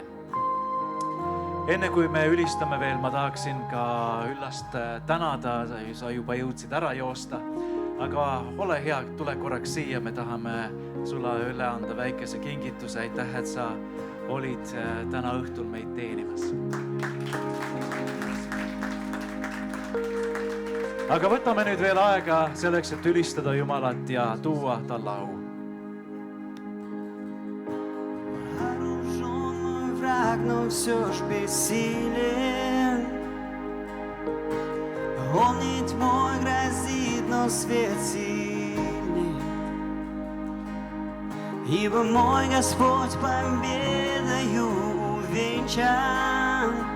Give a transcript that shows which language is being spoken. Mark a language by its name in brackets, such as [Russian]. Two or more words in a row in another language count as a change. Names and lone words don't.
[Estonian] Enne kui me ülistame veel, ma tahaksin ka Üllast tänada, sa juba jõudsid ära joosta, aga ole hea, tule korraks siia, me tahame sulle üle anda väikese kingituse. Aitäh, et sa olid täna õhtul meid teenimas. Aga võtame nüüd veel aega selleks, et ülistada Jumalat ja tuua talle au. [Russian] Но все ж бессилен. Он не тьмой грозит, но свет сильней. Ибо мой Господь победою увенчан.